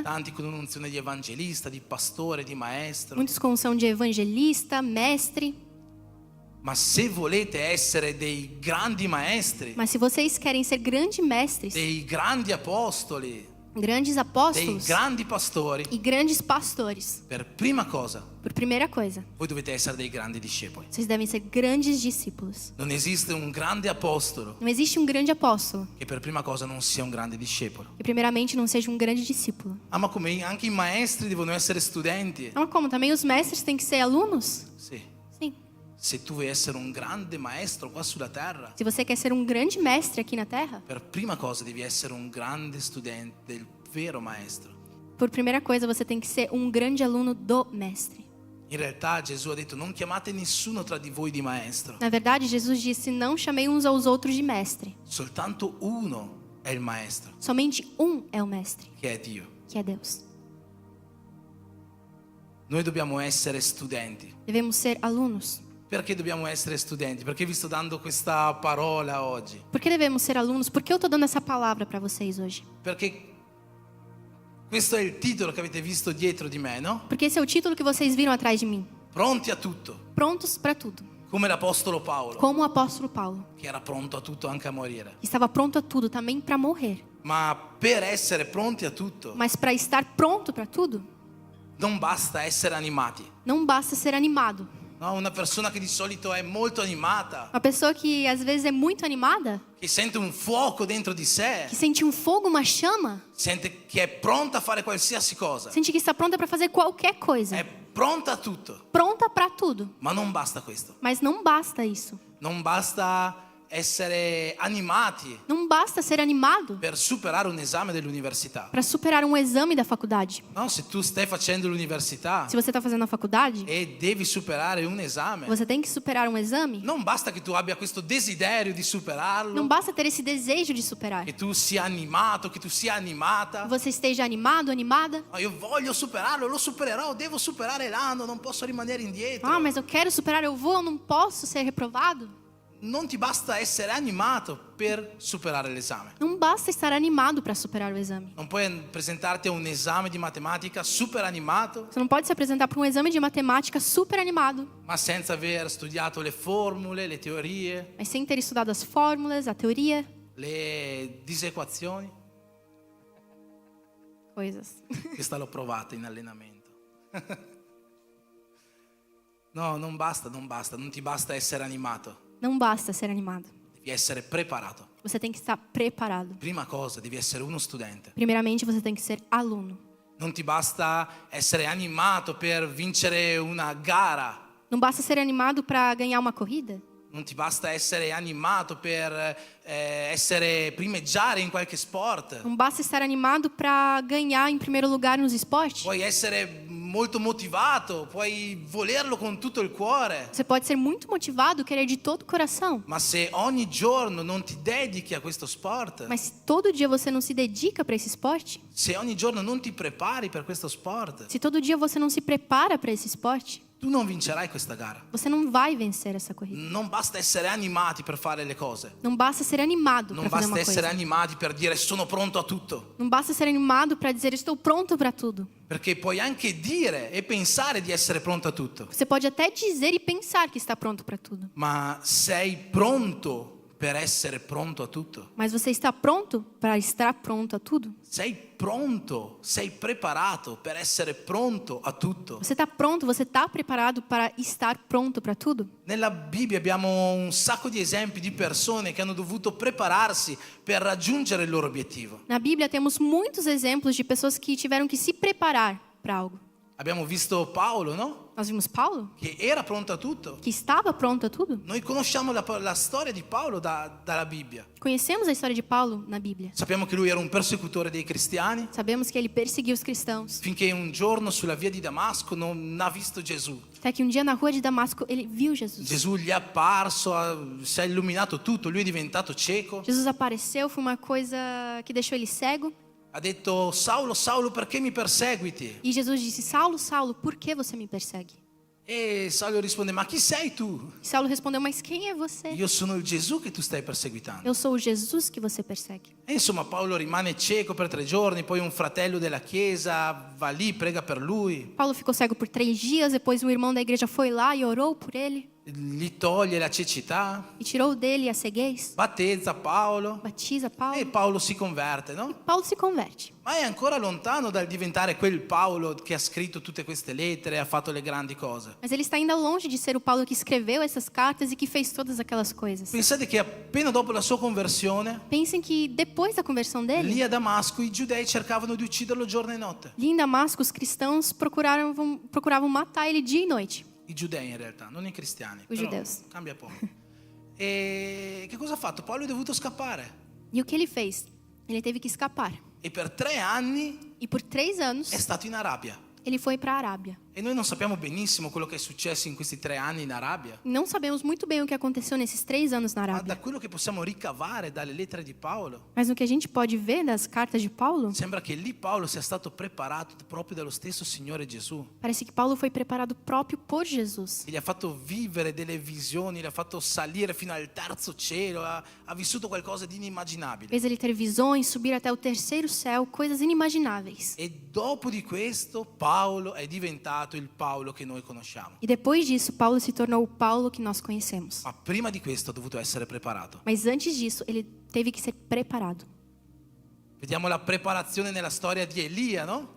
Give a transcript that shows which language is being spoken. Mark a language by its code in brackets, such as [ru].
[it] tanti con un'unzione di evangelista, di pastore, di maestro. [pt] muitos com unção de evangelista, mestre. [it] Ma se volete essere dei grandi maestri, [pt] Mas se vocês querem ser grandes mestres, [it] dei grandi apostoli, [pt] grandes [it] dei [pt] apóstolos [it] grandi pastori, [pt] e grandes pastores, [it] per prima cosa, [pt] por primeira coisa, [it] voi dovete essere dei grandi discepoli. [pt] vocês devem ser grandes discípulos. [it] Non esiste un grande apostolo [pt] Não existe um grande apóstolo [it] che per prima cosa non sia un grande discepolo. [pt] que primeiramente não seja um grande discípulo. [it] Ah, ma come anche i maestri devono essere studenti? [pt] Não, como também os mestres têm que ser alunos? [it] Sì. [pt] Sim. [it] Se tu vuoi essere un grande maestro qua sulla terra, [pt] Se você quer ser um grande mestre aqui na Terra, [it] per prima cosa devi essere un grande studente del vero maestro. [pt] por primeira coisa você tem que ser um grande aluno do mestre. [it] In realtà Gesù ha detto: non chiamate nessuno tra di voi di maestro, [pt] Na verdade, Jesus disse: não chamei uns aos outros de mestre. [it] soltanto uno è il maestro, [pt] Somente um é o mestre, [it] che è Dio. [pt] que é Deus. [it] Noi dobbiamo essere studenti. [pt] Devemos ser alunos. [it] Perché dobbiamo essere studenti? Perché vi sto dando questa parola oggi. [pt] Por que devemos ser alunos? Por que eu estou dando essa palavra para vocês hoje? [it] Perché questo è il titolo che avete visto dietro di me, no? [pt] Porque esse é o título que vocês viram atrás de mim. [it] Pronti a tutto, [pt] Prontos para tudo. [it] come l'apostolo Paolo, [pt] Como o apóstolo Paulo, [it] che era pronto a tutto anche a morire. [pt] que estava pronto a tudo, também para morrer. [it] Ma per essere pronti a tutto [pt] Mas para estar pronto para tudo, [it] non basta essere animati, [pt] não basta ser animado. [it] No? Una persona che di solito è molto animata, [pt] Uma pessoa que às vezes é muito animada, [it] che sente un fuoco dentro di sé, [pt] que sente um fogo, uma chama, [it] sente che è pronta a fare qualsiasi cosa, [pt] sente que está pronta para fazer qualquer coisa, [it] è pronta a tutto. [pt] pronta para tudo. [it] Ma non basta questo. [pt] Mas não basta isso. [it] Non basta essere animati [pt] Não basta ser animado [it] per superare un esame dell'università. [pt] para superar um exame da faculdade. [it] No, se tu stai facendo l'università [pt] Se você está fazendo a faculdade, [it] e devi superare un esame, [pt] você tem que superar um exame. [it] non basta che tu abbia questo desiderio di superarlo, [pt] Não basta ter esse desejo de superar. [it] che tu sia animato, che tu sia animata. [pt] Você esteja animado, animada. [it] No, io voglio superarlo, lo supererò, devo superare l'anno, non posso rimanere indietro. [pt] Ah, mas eu quero superar, eu vou, eu não posso ser reprovado. [it] Non ti basta essere animato per superare l'esame. [pt] Não basta estar animado para superar o exame. [it] Non puoi presentarti a un esame di matematica super animato, [pt] Você não pode se apresentar para um exame de matemática super animado, [it] ma senza aver studiato le formule, le teorie, [pt] mas sem ter estudado as fórmulas, a teoria, [it] le disequazioni. [pt] coisas. [it] Questa l'ho provata in allenamento. No, non basta, non ti basta essere animato, [pt] Não basta ser animado. [it] devi essere preparato. [pt] Você tem que estar preparado. [it] Prima cosa, devi essere uno studente. [pt] Primeiramente, você tem que ser aluno. [it] Non ti basta essere animato per vincere una gara. [pt] Não basta ser animado para ganhar uma corrida. [it] Non ti basta essere animato per primeggiare in qualche sport. [pt] Não basta estar animado para ganhar em primeiro lugar nos esportes. [it] Puoi essere molto motivato, puoi volerlo con tutto il cuore. [pt] Você pode ser muito motivado, querer de todo o coração. [it] Ma se ogni giorno non ti dedichi a questo sport, [pt] Mas se todo dia você não se dedica para esse esporte, [it] se ogni giorno non ti prepari per questo sport, [pt] se todo dia você não se prepara para esse esporte, [it] tu non vincerai questa gara. [pt] você não vai vencer essa corrida. [it] Non basta essere animati per fare le cose. [pt] Não basta ser animado [it] Non [pt] para fazer uma [it] essere [pt] coisa. [it] animati per dire sono pronto a tutto. [pt] Não basta ser animado para dizer estou pronto para tudo. [it] Perché puoi anche dire e pensare di essere pronto a tutto. [pt] Você pode até dizer e pensar que está pronto para tudo. [it] Ma sei pronto per essere pronto a tutto? [pt] Mas você está pronto para estar pronto a tudo? [it] Sei pronto, sei preparato per essere pronto a tutto? [pt] Você está pronto, você está preparado para estar pronto para tudo? [it] Nella Bibbia abbiamo un sacco di esempi di persone che hanno dovuto prepararsi per raggiungere il loro obiettivo. [pt] Na Bíblia temos muitos exemplos de pessoas que tiveram que se preparar para algo. [it] Abbiamo visto Paolo, no? [pt] Nós vimos Paulo, [it] Che era pronto a tutto. [pt] que estava pronto a tudo. [it] Noi conosciamo la storia di Paolo dalla Bibbia. [pt] Conhecemos a história de Paulo na Bíblia. [it] Sappiamo che lui era un persecutore dei cristiani, [pt] Sabemos que ele perseguiu os cristãos. [it] finché un giorno sulla via di Damasco non ha visto Gesù. [pt] Até que um dia na rua de Damasco ele viu Jesus. [it] Gesù gli è apparso, si è illuminato tutto, lui è diventato cieco. [pt] Jesus apareceu, foi uma coisa que deixou ele cego. [it] Ha detto, Saulo, Saulo, perché mi perseguiti? [pt] E Jesus disse: Saulo, Saulo, por que você me persegue? [it] E Saulo risponde, ma chi sei tu? [pt] E Saulo respondeu: Mas quem é você? [it] Io sono il Gesù che tu stai perseguitando. [pt] Eu sou o Jesus que você persegue. [it] E insomma Paolo rimane cieco per 3 giorni, poi un fratello della chiesa va lì, prega per lui, [pt] Paulo ficou cego por 3 dias, depois um irmão da igreja foi lá e orou por ele. [it] gli toglie la cecità, [pt] E tirou dele a ceguez. [it] battezza Paolo [pt] Batiza e Paulo. [it] Paolo si converte, no? [pt] Paulo se converte. [it] Ma è ancora lontano dal diventare quel Paolo che ha scritto tutte queste lettere e ha fatto le grandi cose. [pt] Mas ele está ainda longe de ser o Paulo que escreveu essas cartas e que fez todas aquelas coisas. [it] Pensate che appena dopo la sua conversione, [pt] Pensem que depois da conversão [it] lì [pt] dele, [it] a Damasco i giudei cercavano di ucciderlo giorno e notte. [pt] ali em Damasco, os cristãos procuravam matar ele dia e noite. [it] I giudei in realtà, non i cristiani. [pt] I [it] però [pt] giudeus. [it] cambia poco. E che cosa ha fatto? Paolo è dovuto scappare. [pt] E o que ele fez? Ele teve que escapar. [it] E per 3 anni [pt] E por 3 anos, [it] è stato in Arabia. [pt] ele foi para a Arábia. [it] E noi non sappiamo benissimo quello che è successo in questi 3 anni in Arabia. [pt] Não sabemos muito bem o que aconteceu nesses 3 anos na [it] Ma da quello che possiamo ricavare dalle lettere di Paolo, [pt] Mas no que a gente pode ver das cartas de Paulo, [it] sembra che lì Paolo sia stato preparato proprio dallo stesso Signore Gesù. [pt] parece que Paulo foi preparado próprio por Jesus. [it] Che gli ha fatto vivere delle visioni, gli ha fatto salire fino al terzo cielo, ha vissuto qualcosa di inimmaginabile. [pt] Fez ele ter visões, subir até o terceiro céu, coisas inimagináveis. [it] E dopo di questo Paolo è diventato il Paolo che noi conosciamo. [pt] E depois disso, Paulo se tornou o Paulo que nós conhecemos. [it] Ma prima di questo ha dovuto essere preparato. [pt] Mas antes disso, ele teve que ser preparado. [it] Vediamo la preparazione nella storia di Elia, no?